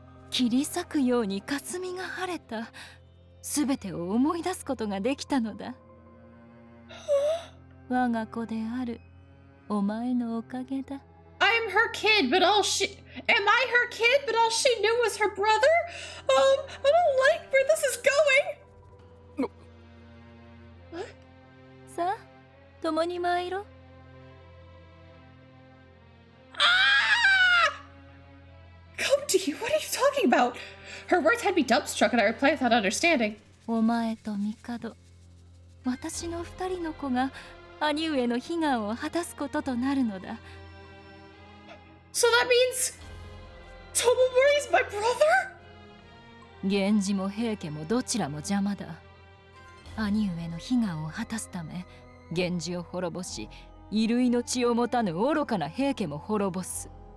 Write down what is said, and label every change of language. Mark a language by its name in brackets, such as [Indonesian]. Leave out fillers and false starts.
[Japanese] 切り裂くように霞が晴れた。すべてを思い出すことができたのだ。我が子であるお前のおかげだ。 [English] I'm I'm her kid, but all she... Am I her kid, but all she knew was her brother? I don't like where this is going! What? [Japanese] さあ、共に参ろう。 [English] Come to you, what are you talking about? Her words had me dumbstruck and I replied without understanding. [Japanese] お前と帝、私の二人の子が兄上の悲願を果たすこととなるのだ。 [English] So that means... Tomomori's my brother? [Japanese] 源氏も平家もどちらも邪魔だ。兄上の悲願を果たすため、源氏を滅ぼし、衣類の血を持たぬ愚かな平家も滅ぼす。